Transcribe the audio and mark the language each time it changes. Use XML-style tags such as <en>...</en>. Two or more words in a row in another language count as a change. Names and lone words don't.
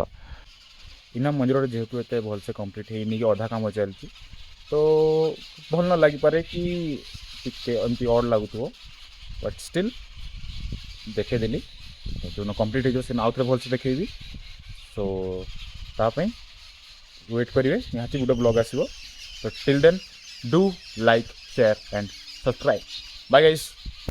<or>ଇନା ମନ୍ଦିରଟା ଯେହେତୁ ଏତେ ଭଲସେ କମ୍ପ୍ଲିଟ୍ ହେଇନି କି ଅଧା କାମ ଚାଲିଛି ତ ଭଲ ନ ଲାଗିପାରେ କି ଟିକେ ଏମିତି ଅଡ଼୍ ଲାଗୁଥିବ,</or> <en>but still</en> <or>ଦେଖେଇଦେଲି। ଯେଉଁଦିନ କମ୍ପ୍ଲିଟ୍ ହେଇଯିବ ସେଦିନ ଆଉଥରେ ଭଲସେ ଦେଖେଇବି। ସୋ ତା ପାଇଁ ୱେଟ୍ କରିବେ, ନିହାତି ଗୋଟେ ବ୍ଲଗ୍ ଆସିବ।</or> <en>So till then, do like, share and subscribe. Bye guys.</en>